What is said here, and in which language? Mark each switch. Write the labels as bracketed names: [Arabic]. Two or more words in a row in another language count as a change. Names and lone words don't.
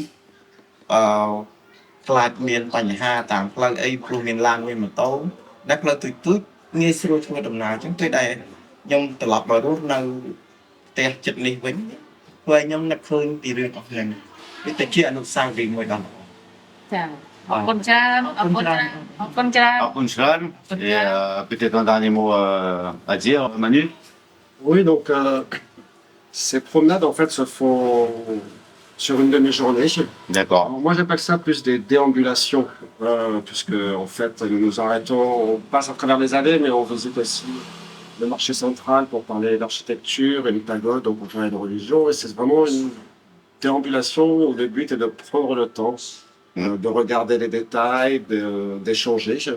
[Khmer] ខ្លាចមានបញ្ហាតាមផ្លូវអីព្រោះមានឡានមានម៉ូតូដែលផ្លូវទូចងាយស្រួលធ្វើដំណើរអញ្ចឹងពេលដែលខ្ញុំត្រឡប់មករស់នៅផ្ទះចិត្តនេះវិញធ្វើឲ្យខ្ញុំនឹកឃើញពីរឿងអស់ហ្នឹងវាទៅជាអនុស្សាវរីយ៍មួយដល់ ចាអរគុណច្រើនអរគុណច្រើនអរគុណច្រើន [French] Punchlan, et peut-être un dernier mot à dire, Manu. Oui, donc ces promenades en fait se font sur une demi-journée. D'accord. Alors, moi j'appelle ça plus des déambulations, puisque en fait nous nous arrêtons, on passe à travers les allées, mais on visite aussi le marché central pour parler d'architecture et une pagode, donc on parle de religion, et c'est vraiment une déambulation où le but est de prendre le temps, de regarder les détails, d'échanger.